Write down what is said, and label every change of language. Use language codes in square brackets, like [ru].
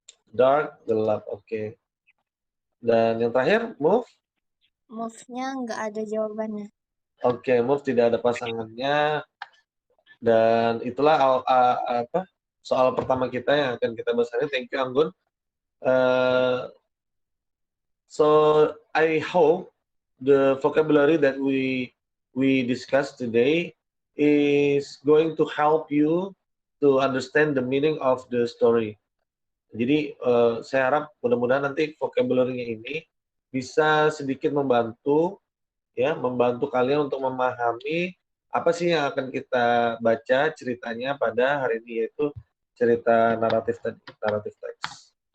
[id] Dark, gelap. Oke. Dan yang terakhir, move. Move-nya nggak ada jawabannya. Oke, move tidak ada pasangannya. Dan itulah soal pertama kita yang akan kita bahas hari ini. [en] Thank you, Anggun. So I hope the vocabulary that we discussed today is going to help you to understand the meaning of the story. [id] Jadi saya harap mudah-mudahan nanti vocabulary-nya ini bisa sedikit membantu kalian untuk memahami apa sih yang akan kita baca ceritanya pada hari ini, yaitu cerita naratif teks.